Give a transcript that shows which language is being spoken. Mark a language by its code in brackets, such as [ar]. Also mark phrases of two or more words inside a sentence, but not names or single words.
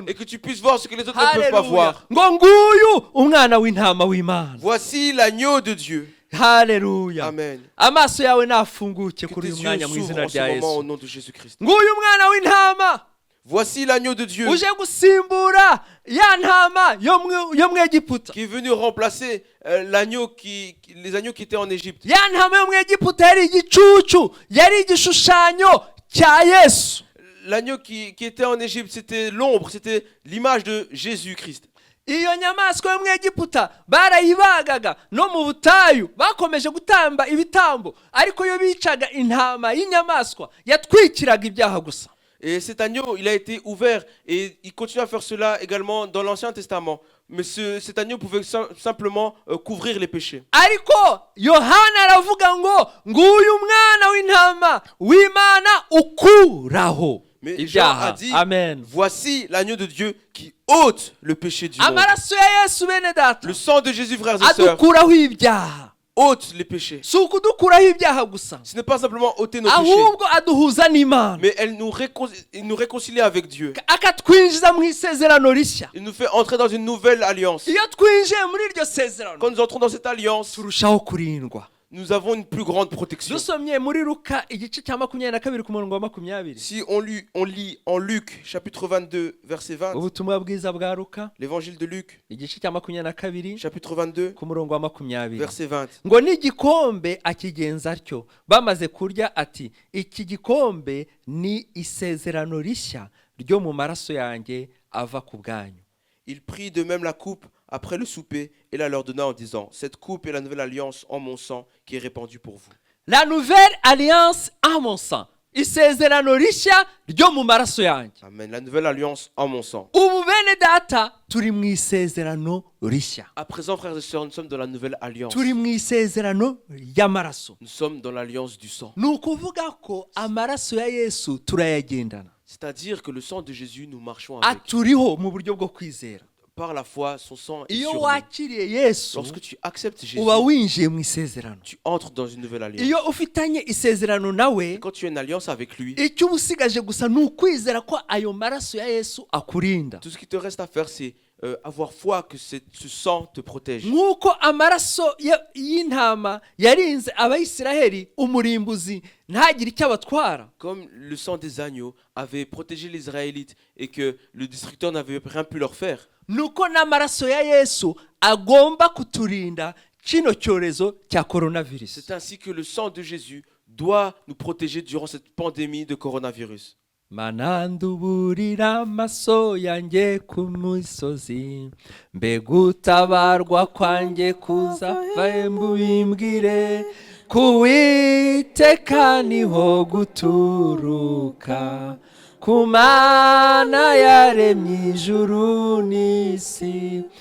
[fr] et que tu puisses voir ce que les autres ne peuvent pas Haleluya. voir. [rw] ngo nguyu umwana w'intama w'Imana. [fr] Voici l'agneau de Dieu. Haleluya. Amen. [rw] amaso yawe nafunguke [fr] Que [rw] kuri [fr] tes [rw] uyu [fr] yeux [rw] mwanya mu [fr] s'ouvrent [rw] izina [fr] en ce [rw] rya [fr] moment au [rw] Yesu. [fr] nom de Jésus-Christ. [rw] nguyu umwana w'intama [fr] Voici l'agneau de Dieu [rw] uje gusimbura ya ntama yo mu Egiputa. [fr] qui est venu remplacer les agneaux qui étaient en Égypte. [rw] ya ntama yo mu Egiputa yari igicucu, yari igishushanyo cya Yesu. [fr] L'agneau qui était en Égypte, c'était l'ombre, c'était l'image de Jésus-Christ. [rw] iyo nyamaswa yo mu Egiputa barayibagaga no mu butayu bakomeje gutamba ibitambo, ariko yo bicaga intama y'inyamaswa yatwikiraga ibyaha gusa. [fr] Et cet agneau, il a été ouvert et il continue à faire cela également dans l'Ancien Testament. Mais cet agneau pouvait simplement couvrir les péchés. [rw] ariko Yohana aravuga ngo nguyu umwana w'intama w'Imana ukuraho [fr] Mais Jean a [rw] ibyaha. [fr] dit, Amen. voici l'agneau de Dieu qui ôte le péché du monde. [rw] amaraso ya Yesu bene data [fr] Le sang de Jésus, frères et sœurs, [rw] adukuraho ibyaha. [fr] ôte les péchés. [rw] si ukudukuraho ibyaha gusa, [fr] Ce n'est pas simplement ôter nos péchés, [rw] ahubwo aduhuza n'Imana, [fr] mais il nous réconcilie avec Dieu. [rw] akatwinjiza mu isezerano rishya. [fr] Il nous fait entrer dans une nouvelle alliance. [rw] iyo twinjiye muri iryo sezerano [fr] Quand nous entrons dans cette alliance, [rw] turushaho kurindwa. [fr] nous avons une plus grande protection. [rw] dusomye muri Luka igice cya 22 ku murongo wa 20. [fr] Si on lit en Luc, chapitre 22, verset 20, [rw] ubutumwa bwiza bwa Luka [fr] l'évangile de Luc, [rw] igice cya 22 [fr] chapitre 22, [rw] ku murongo wa 20. [fr] verset 20. [rw] ngo n'igikombe akigenza atyo, bamaze kurya ati iki gikombe ni isezerano rishya ryo mu maraso yanjye ava ku bwanyu. [fr] Il prit de même la coupe après le souper et la leur donna en disant, cette coupe est la nouvelle alliance en mon sang qui est répandue pour vous. La nouvelle alliance en mon sang, [rw] isezerano rishya ryo mu maraso yanjye. [fr] Amen. La nouvelle alliance en mon sang. [rw] ubu bene data turi mu isezerano rishya, [fr] À présent, frères et sœurs, nous sommes dans la nouvelle alliance. [rw] turi mu isezerano y'amaraso. [fr] Nous sommes dans l'alliance du sang. [rw] ni ukuvuga ko amaraso ya Yesu turayagendana, [fr] C'est-à-dire que le sang de Jésus, nous marchons avec. [rw] aturiho mu buryo bwo kwizera. [fr] Par la foi, son sang est [rw] iyo [fr] sur nous. [rw] wakiriye Yesu [fr] Lorsque tu acceptes Jésus, [rw] uba winjiye mu isezerano. [fr] tu entres dans une nouvelle alliance. [rw] iyo ufitanye isezerano nawe, [fr] Quand tu as une alliance avec lui, [rw] icyo uba usigaje gusa ni ukwizera ko ayo maraso ya Yesu akurinda. [fr] tout ce qui te reste à faire, c'est avoir foi que ce sang te protège. [rw] nk'uko amaraso y'intama yarinze Abayisiraheli umurimbuzi ntagire icyo abatwara, [fr] Comme le sang des agneaux avait protégé les Israélites et que le destructeur n'avait rien pu leur faire, [rw] nuko n'amaraso ya Yesu agomba kuturinda kino cyorezo cya coronavirus. [fr] c'est ainsi que le sang de Jésus doit nous protéger durant cette pandémie de coronavirus. [rw] mananduburira amaso yanjye ku misozi, mbega utabarwa kwanjye kuzava mbubimbwire, kuwiteka niho guturuka, ku Mana yaremye ijuru n'isi,